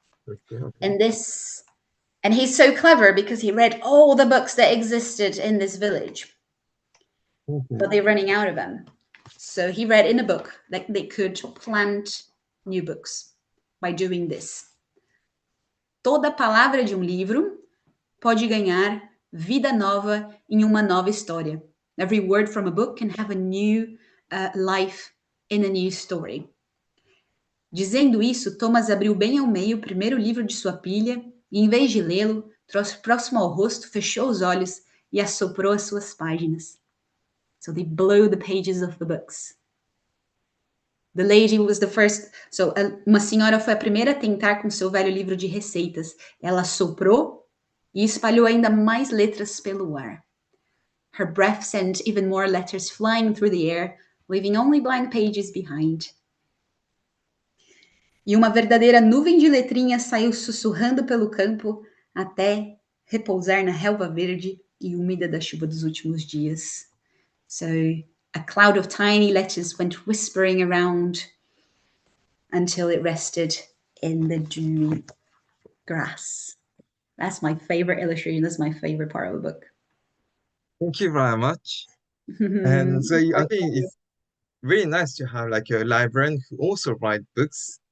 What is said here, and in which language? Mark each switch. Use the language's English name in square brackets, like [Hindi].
[English] Okay. Okay. And this and he's so clever because he read all the books that existed in this village, but Mhm. they're running out of them. So he read in a book that they could plant new books by doing this. [Portuguese] Toda palavra de livro pode ganhar vida nova em uma nova história. [English] Every word from a book can have a new life in a new story. [Portuguese] Dizendo isso, Thomas abriu bem ao meio o primeiro livro de sua pilha e, em vez de lê-lo, trouxe próximo ao rosto, fechou os olhos e assoprou as suas páginas. [English] So they blow the pages of the books. The lady was the first. [Portuguese] So, uma senhora foi a primeira a tentar com seu velho livro de receitas. Ela soprou e espalhou ainda mais letras pelo ar. [English] Her breath sent even more letters flying through the air, leaving only blank pages behind. [Portuguese] E uma verdadeira nuvem de letrinhas saiu sussurrando pelo campo até repousar na relva verde e úmida da chuva dos últimos dias. [English] So a cloud of tiny letters went whispering around until it rested in the dewy grass. That's my favorite illustration. That's my favorite part of the book. Thank you very much. And so I think it's really nice to have like a librarian who also write books.